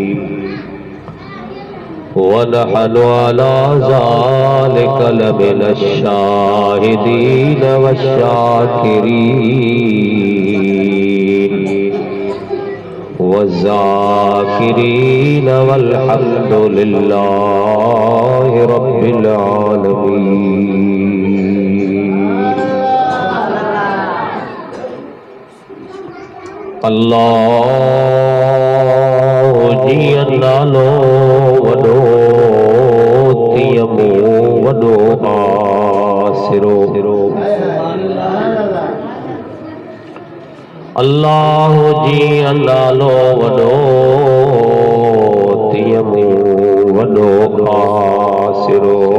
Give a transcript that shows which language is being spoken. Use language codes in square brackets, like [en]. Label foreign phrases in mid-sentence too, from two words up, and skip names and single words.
[ar] ونحن على ذلك لمن الشاهدين والشاكرين والذاكرين والحمد لله رب العالمين. [sd] अल्लाह जी नालो वॾो तियमो वॾो आसिरो। अल्लाह जी नालो वॾो तियमो वॾो आसिरो।